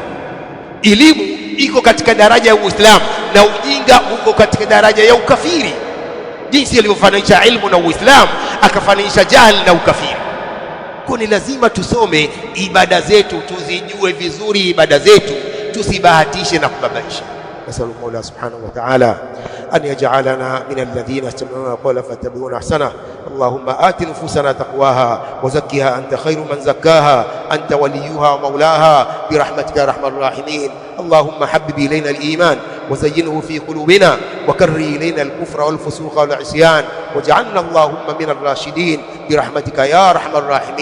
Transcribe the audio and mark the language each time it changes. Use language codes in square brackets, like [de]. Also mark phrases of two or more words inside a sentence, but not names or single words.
[sw] Elimu iko katika daraja ya Uislamu na ujinga uko katika daraja ya ukafiri. Jinsi alivyofanisha ilmu na Uislamu, akafanisha jahl na ukafiri. Kwa ni lazima tusome ibada zetu, tuzijue vizuri ibada zetu, tusibahatishe na kubabaisha. [ar] نسأل الله سبحانه وتعالى أن يجعلنا من الذين يستمعون القول فيتبعون أحسنه. اللهم آت نفوسنا تقواها وزكها أنت خير من زكاها، أنت وليها ومولاها برحمتك يا أرحم الراحمين. اللهم حبب إلينا الإيمان وزينه في قلوبنا وكره إلينا الكفر والفسوق والعصيان واجعلنا اللهم من الراشدين برحمتك يا أرحم الراحمين.